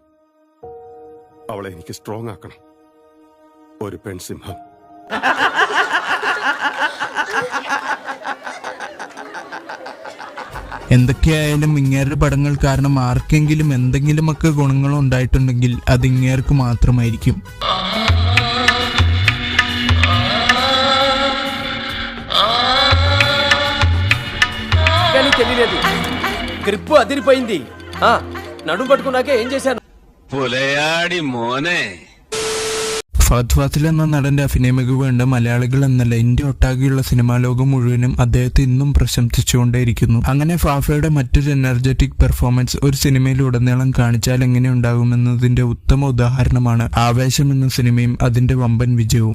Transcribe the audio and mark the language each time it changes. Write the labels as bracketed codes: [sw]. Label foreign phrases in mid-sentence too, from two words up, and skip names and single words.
[ml] അവളെ എനിക്ക് സ്ട്രോങ് ആക്കണം, ഒരു പെൺസിംഹം. എന്തൊക്കെയായാലും ഇങ്ങേരുടെ പടങ്ങൾ കാരണം ആർക്കെങ്കിലും എന്തെങ്കിലുമൊക്കെ ഗുണങ്ങൾ ഉണ്ടായിട്ടുണ്ടെങ്കിൽ അത് ഇങ്ങേർക്ക് മാത്രമായിരിക്കും. [te] క్రిప్పు అదిరిపోయింది. నడుం పట్టుకున్నాకే ఏం చేశాను? [ml] പുലയാടി മോനെ. ഫഹദ് ഫാസിൽ എന്ന നടന്റെ അഭിനയ മികവ് കണ്ട് മലയാളികൾ എന്നല്ല ഇന്ത്യ ഒട്ടാകെയുള്ള സിനിമാ ലോകം മുഴുവനും അദ്ദേഹത്തെ ഇന്നും പ്രശംസിച്ചുകൊണ്ടേയിരിക്കുന്നു. അങ്ങനെ ഫാഫയുടെ മറ്റൊരു [en] energetic performance [ml] ഒരു സിനിമയിലുടനീളം കാണിച്ചാൽ എങ്ങനെ ഉണ്ടാകുമെന്നതിന്റെ ഉത്തമ ഉദാഹരണമാണ് ആവേശം എന്ന സിനിമയും അതിന്റെ വമ്പൻ വിജയവും.